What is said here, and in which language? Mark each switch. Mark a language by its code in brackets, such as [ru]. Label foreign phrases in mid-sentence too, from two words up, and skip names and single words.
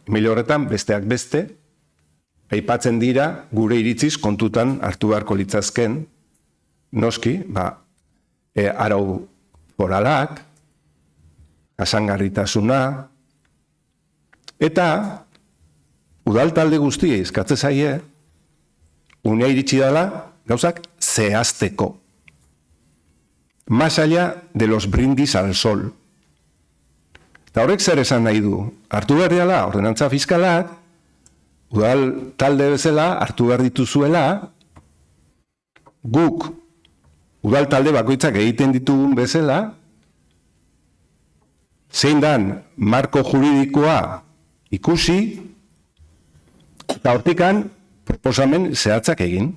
[eu] E-mail horretan, besteak beste, aipatzen dira gure iritziz kontutan hartu beharko litzazken, noski, arau foralak, jasangarritasuna, eta udal talde guztia izkatze zaie, unea iritsi dela, gauzak zehazteko. [es] Más allá de los brindis al sol. [eu] Eta horrek zer esan nahi du? Hartu behar diala, ordenantza fiskalak, udal talde bezala, hartu behar dituzuela, guk, udal talde bakoitzak egiten ditugun bezala, zein dan marko juridikoa ikusi, eta hortikan proposamen zehatzak egin.